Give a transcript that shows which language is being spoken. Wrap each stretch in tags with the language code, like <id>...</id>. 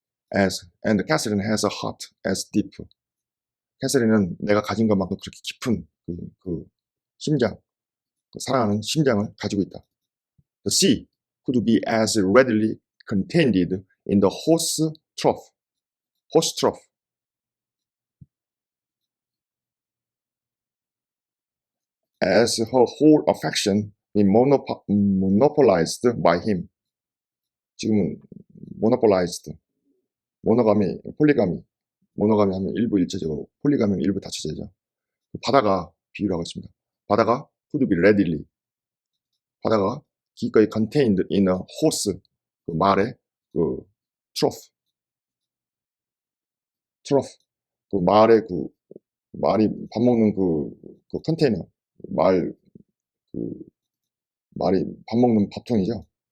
<en>And Catherine has a heart as deep.</en> <ko>캐서린은 내가 가진 것만큼 그렇게 깊은 그 심장, 그 사랑하는 심장을 가지고 있다.</ko> <en>The sea could be as readily contained in the horse trough. As her whole affection is monopolized by him.</en> <ko>지금은 monopolized, 폴리가미 하면 일부 일체적으로, 폴리가미 하면 일부 다처제죠. 바다가 비유를 하고 있습니다. 바다가 could be readily, 바다가 기꺼이 contained in a horse, 그 말의 그 trough, 그 말의 그 말이 밥 먹는 그 컨테이너, 말이 밥 먹는 밥통이죠.</ko>